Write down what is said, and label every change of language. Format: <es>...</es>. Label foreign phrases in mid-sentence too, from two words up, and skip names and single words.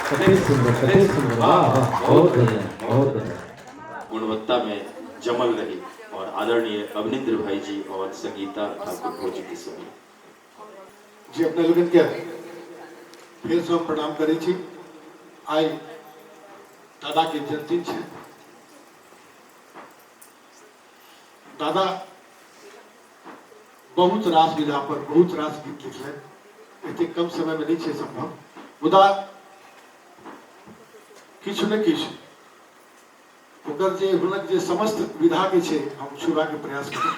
<mai>कते सुंदर, वाह वाह, बहुत बढ़िया, बहुत बढ़िया। गुणवत्ता में जमल रही और आदरणीय अवनिंद्र भाई जी और संगीता ठाकुर भोजी की सुनी। जी अपने लोगन के फिर से हम प्रणाम करै छी। आई दादा के जन्मदिन छै। दादा बहुत रास विधा पर बहुत रास गीत लिखले, एते कम समय में नहीं छै संभव, मुदा किछु न किछु ओकर जे हुनक जे समस्त विधा के छै हम छुबा के प्रयास करब।</mai>